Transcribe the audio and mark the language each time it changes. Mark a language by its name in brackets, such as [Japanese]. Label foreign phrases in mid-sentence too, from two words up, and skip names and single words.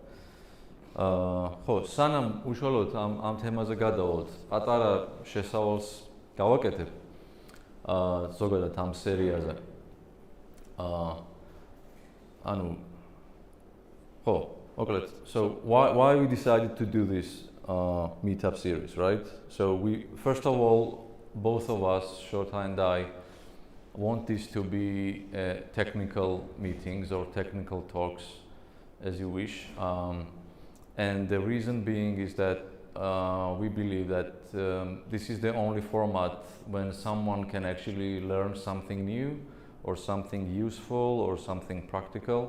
[Georgian] ხო, სანამ უშუალოდ ამ თემაზე გადავალთ, პატარა შესავალს გავაკეთებ ზოგადად ამ სერიაზე. ანუ ხო, მოკლედ, [English] so why we decided to do this meetup series, right? So we first of all, both of us, Shota and I, want this to be technical meetings or technical talks, as you wish. And the reason being is that we believe that this is the only format when someone can actually learn something new or something useful or something practical.